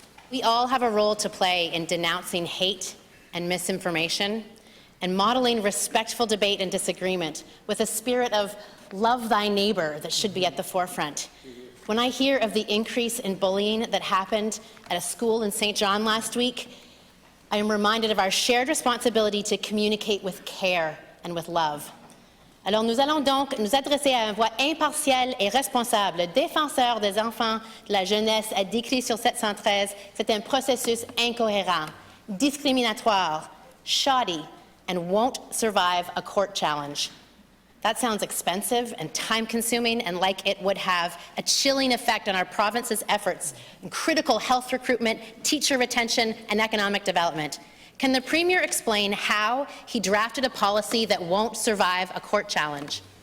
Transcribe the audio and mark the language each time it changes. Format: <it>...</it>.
<en>We all have a role to play in denouncing hate and misinformation and modeling respectful debate and disagreement with a spirit of love thy neighbor that should be at the forefront. When I hear of the increase in bullying that happened at a school in St. John last week, I am reminded of our shared responsibility to communicate with care and with love.</en> <fr>Alors nous allons donc nous adresser à une voix impartiale et responsable. Le défenseur des enfants de la jeunesse a décrit sur 713 c'est un processus incohérent, discriminatoire,</fr> <en>shoddy, and won't survive a court challenge. That sounds expensive and time-consuming and like it would have a chilling effect on our province's efforts in critical health recruitment, teacher retention, and economic development. Can the Premier explain how he drafted a policy that won't survive a court challenge?</en>